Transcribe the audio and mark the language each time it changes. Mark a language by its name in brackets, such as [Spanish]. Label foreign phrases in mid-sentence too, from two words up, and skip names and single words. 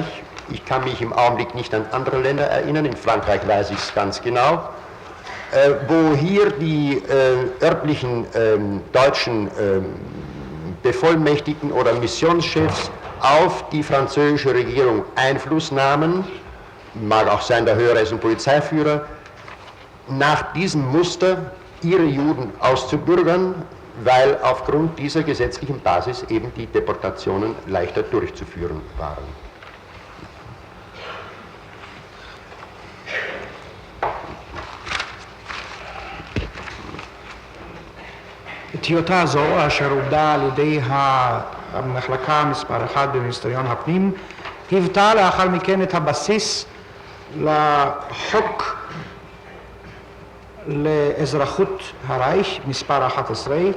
[German] Ich kann mich im Augenblick nicht an andere Länder erinnern, in Frankreich weiß ich es ganz genau, wo hier die örtlichen deutschen Bevollmächtigten oder Missionschefs auf die französische Regierung Einfluss nahmen, mag auch sein der höhere Polizeiführer, nach diesem Muster ihre Juden auszubürgern, weil aufgrund dieser gesetzlichen Basis eben die Deportationen leichter durchzuführen waren. [Hebrew] טיוטה זו, אשר עובדה על ידי המחלקה מספר 1 במיניסטריון הפנים, היוותה לאחר מכן את הבסיס לחוק לאזרחות הרייך מספר 11.